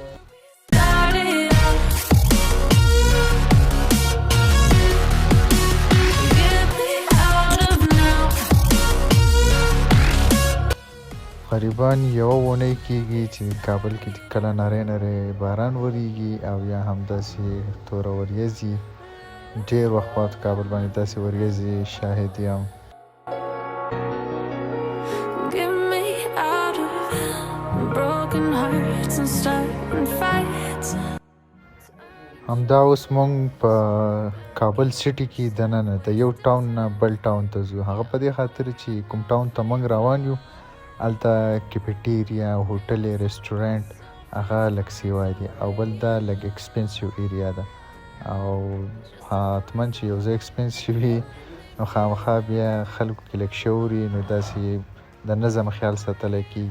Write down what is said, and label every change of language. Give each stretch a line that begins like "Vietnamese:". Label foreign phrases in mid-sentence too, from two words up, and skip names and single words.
Pashto: قریبا یوه اونۍ کېږي چې کابل کې کله نری نری باران وریږي او یا هم داسې توره وریځي. ډېر وخت بعد کابل باندې داسې وریځې شاهد یم.
English: Get me out of broken hearts and starting fights.
Pashto: همدا اوس مونږ په کابل سټي کې دننه د یو ټاون نه بل ټاون ته ځو. هغه په دې خاطر چې کوم ټاون ته مونږ روان یو هلته کیفیټیریا، هوټل، رستورانټ هغه لږ سیوا دي او بل دا لږ
English: expensive area
Pashto: ده او حتما چې یو ځای ایکسپنسیو وي نو خامخا بیا خلکو کې لږ شعور وي، نو داسې د نظم خیال ساتلی کېږي.